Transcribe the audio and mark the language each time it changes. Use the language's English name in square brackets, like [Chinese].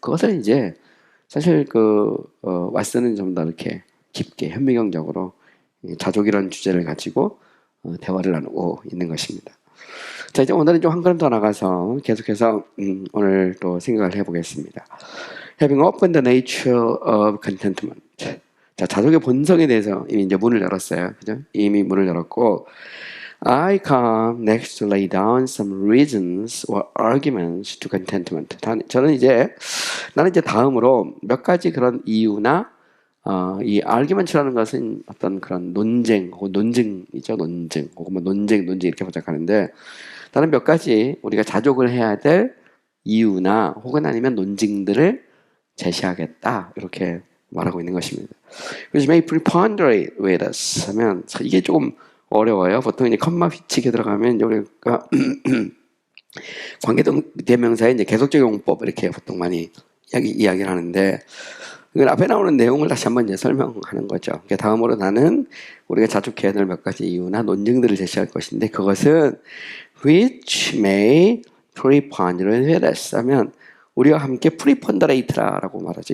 [Korean] 그것을 이제 사실 왓슨은 좀 더 이렇게 깊게 현미경적으로 자족이라는 주제를 가지고 대화를 나누고 있는 것입니다. 자, 이제 오늘은 좀 한 걸음 더 나가서 계속해서 오늘 또 생각을 해보겠습니다. [English] Having opened the nature of contentment. [Korean] 자, 자족의 본성에 대해서 이미 이제 문을 열었어요. 그죠? 이미 문을 열었고, [English] I come next to lay down some reasons or arguments to contentment. [Korean] 저는 이제 나는 이제 다음으로 몇 가지 그런 이유나 이 argument라는 것은 어떤 그런 논쟁 혹은 논증이죠. 논증 혹은 뭐 논쟁 이렇게 번역하는데 나는 몇 가지 우리가 자족을 해야 될 이유나 혹은 아니면 논증들을 제시하겠다 이렇게 말하고 있는 것입니다. [English] Which may preponderate with us [Korean] 하면 이게 조금 어려워요. 보통 이제 컴마 휘치게 들어가면 이제 우리가 관계대명사의 이제 계속적 용법 이렇게 보통 많이 이야기를 하는데 이건 앞에 나오는 내용을 다시 한번 이제 설명하는 거죠. 그러니까 다음으로 나는 우리가 자족해야 될 몇 가지 이유나 논증들을 제시할 것인데 그것은 [English] which may preponderate with us [Korean] 하면 우리와 함께 preponderate라고 말하죠.